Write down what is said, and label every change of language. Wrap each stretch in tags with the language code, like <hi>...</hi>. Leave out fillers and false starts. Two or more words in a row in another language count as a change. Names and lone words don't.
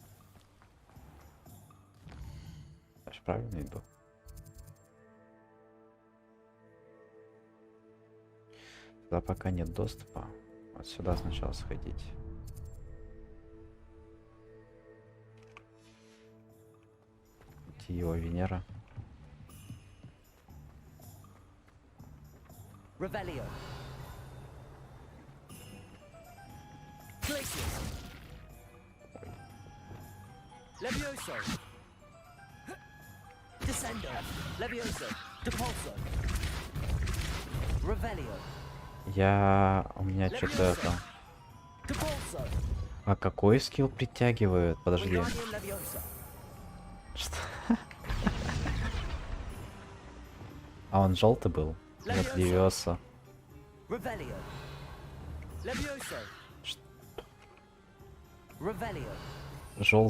<ru>Я же правильно иду. Сюда пока нет доступа. Вот сюда сначала сходить. Где его Венера? Revelio. Glacius. Levioso. Descendo. Levioso. Depulso. Revelio. У меня что-то это... А какой скилл притягивают? Подожди. Что? А он желтый был? Нет, Левиоса. Желтый.</ru>